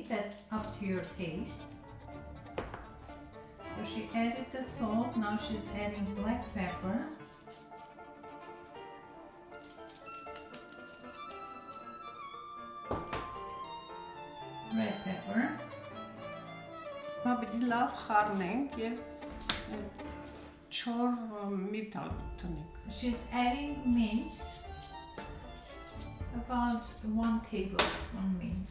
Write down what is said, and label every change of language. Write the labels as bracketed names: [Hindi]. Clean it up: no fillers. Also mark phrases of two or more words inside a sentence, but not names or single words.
[English] That's up to your taste. So she added the salt, now she's adding black pepper. Red pepper. [Armenian] Պիտի լավ խառնենք եւ չոր միտալ տնենք։ [English] She's adding mint, about 1 tablespoon mint.